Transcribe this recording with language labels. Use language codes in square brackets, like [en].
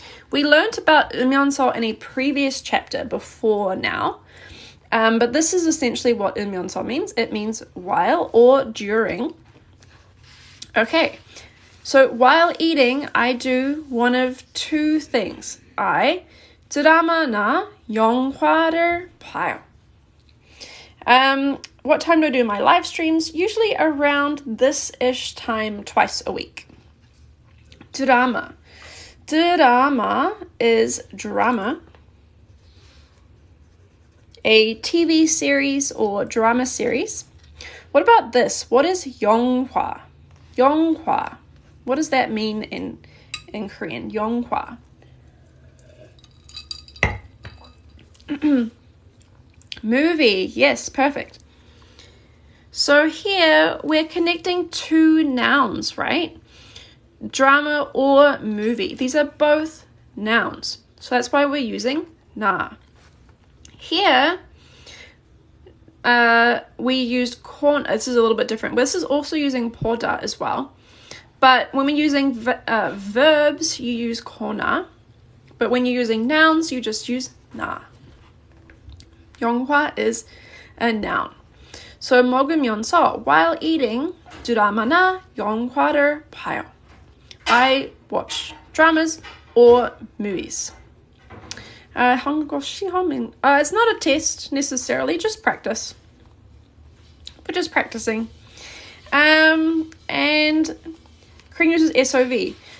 [en] We learnt about 으면서 in a previous chapter before now. But this is essentially what 으면서 means. It means while or during. Okay, so while eating, I do one of two things. [ko] I 드라마나 영화를 봐요. [en] What time do I do my live streams? Usually around this-ish time twice a week. 드라마. Drama is drama. A TV series or drama series. What about this? What is 영화? 영화. What does that mean in Korean? [ko] 영화. [en] Movie. Yes, perfect. So here we're connecting two nouns, right? Drama or movie. These are both nouns. So that's why we're using na. Here, we used corn. This is a little bit different. This is also using poda as well. But when we're using verbs, you use kona. But when you're using nouns, you just use na. 영화 is a noun. [ko] So 먹으면서, [en] while eating, [ko] 드라마나 영화를 봐요. [en] I watch dramas or movies. [ko] 한국어 시험은, [en] it's not a test necessarily, just practice. We're just practicing. And Korean uses SOV.